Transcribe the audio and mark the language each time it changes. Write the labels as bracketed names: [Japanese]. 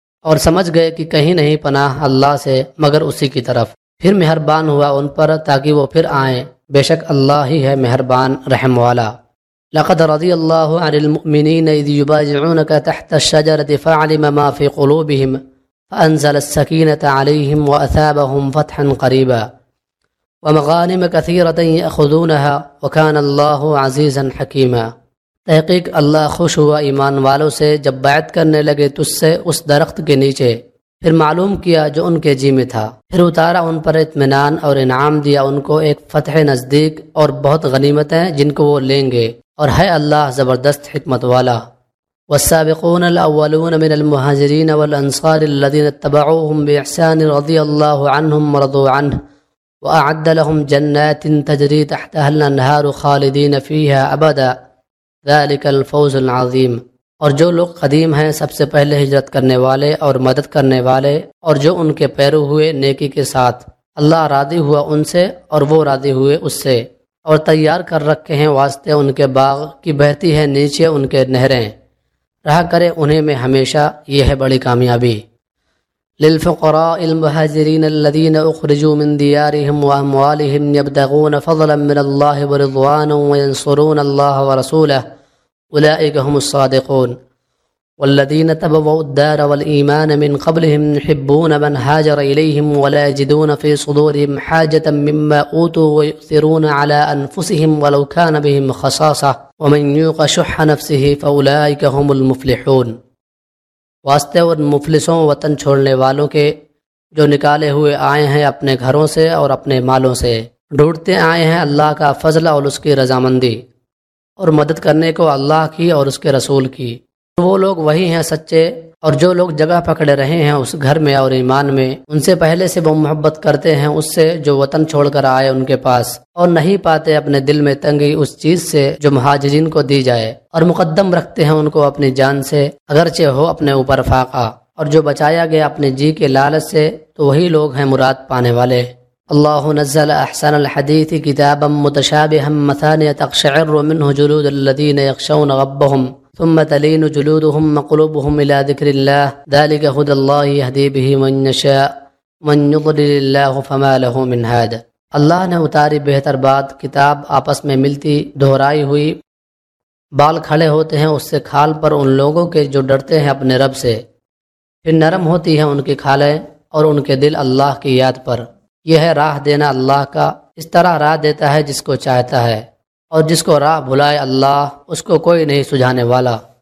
[Urdu] اور سمجھ گئے کہ کہیں نہیں پناہ اللہ سے مگر اسی کی طرف، پھر مہربان ہوا ان پر تاکہ وہ پھر آئیں، بے شک اللہ ہی ہے مہربان رحم والا. [Arabic] لقد رضي الله عن المؤمنين اذ يبايعونك تحت الشجرة فعلم ما في قلوبهم فانزل السكينة عليهم واثابهم فتحا قريبا ومغانم كثيرة ياخذونها وكان الله عزيزا حكيما. [Urdu] تحقیق اللہ خوش ہوا ایمان والوں سے جب بیعت کرنے لگے تجھ سے اس درخت کے نیچے، پھر معلوم کیا جو ان کے جی میں تھا، پھر اتارا ان پر اطمینان اور انعام دیا ان کو ایک فتح نزدیک اور بہت غنیمتیں جن کو وہ لیں گے، اور ہے اللہ زبردست حکمت والا. [Arabic] والسابقون الاولون من المهاجرين والانصار الذين اتبعوهم باحسان رضي الله عنهم ورضوا عنه واعد لهم جنات تجري تحتها الانهار خالدين فيها ابدا ذلك الفوز العظيم. [Urdu] اور جو لوگ قدیم ہیں سب سے پہلے ہجرت کرنے والے اور مدد کرنے والے، اور جو ان کے پیرو ہوئے نیکی کے ساتھ، اللہ راضی ہوا ان سے اور وہ راضی ہوئے اس سے، اور تیار کر رکھے ہیں واسطے ان کے باغ کی بہتی ہے نیچے ان کے نہریں، رہا کرے انہیں میں ہمیشہ، یہ ہے بڑی کامیابی. [Arabic] للفقراء المهاجرين الذين أخرجوا من ديارهم وأموالهم يبتغون فضلا من الله ورضوانا وينصرون الله ورسوله أولئك هم الصادقون والذين تبوأوا الدار والإيمان من قبلهم يحبون من هاجر إليهم ولا يجدون في صدورهم حاجة مما أوتوا ويؤثرون على أنفسهم ولو كان بهم خصاصة ومن يوق شح نفسه فأولئك هم المفلحون. [Urdu] واسطے اور مفلسوں وطن چھوڑنے والوں کے جو نکالے ہوئے آئے ہیں اپنے گھروں سے اور اپنے مالوں سے ڈھونڈتے آئے ہیں اللہ کا فضل اور اس کی رضامندی اور مدد کرنے کو اللہ کی اور اس کے رسول کی، وہ لوگ وہی ہیں سچے اور جو لوگ جگہ پکڑے رہے ہیں اس گھر میں اور ایمان میں ان سے پہلے سے وہ محبت کرتے ہیں اس سے جو وطن چھوڑ کر آئے ان کے پاس اور نہیں پاتے اپنے دل میں تنگی اس چیز سے جو مہاجرین کو دی جائے اور مقدم رکھتے ہیں ان کو اپنی جان سے اگرچہ ہو اپنے اوپر فاقہ، اور جو بچایا گیا اپنے جی کے لالچ سے تو وہی لوگ ہیں مراد پانے والے. [Arabic] اللہ نزل احسن الحدیث کتابا متشابہا مثانی تقشعر منہ جلود الذین یخشون ربہم ثم تلين جلودهم وقلوبهم الى ذكر الله ذلك هدى الله يهدي به من يشاء من يضلل الله فما له من هاد. [Urdu] اللہ نے اتاری بہتر بات، کتاب آپس میں ملتی دہرائی ہوئی، بال کھڑے ہوتے ہیں اس سے کھال پر ان لوگوں کے جو ڈرتے ہیں اپنے رب سے، پھر نرم ہوتی ہیں ان کی کھالیں اور ان کے دل اللہ کی یاد پر. یہ ہے راہ دینا اللہ کا، اس طرح راہ دیتا ہے جس کو چاہتا ہے، اور جس کو راہ بھلائے اللہ اس کو کوئی نہیں سجھانے والا.